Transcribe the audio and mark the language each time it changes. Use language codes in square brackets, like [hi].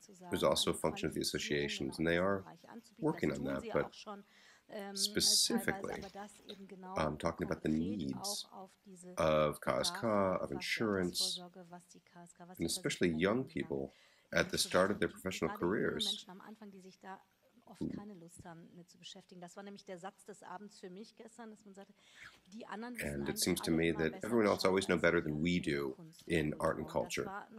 [en] There's also a function of the associations, and they are working on that, but specifically, talking about the needs of KSK, of insurance, and especially young people at the start of their professional careers. [de] Oft keine Lust haben, mit zu beschäftigen. Das war nämlich der Satz des Abends für mich gestern, dass man sagte, die anderen wissen [en] and it seems to me that everyone else always know better than we do in art and culture.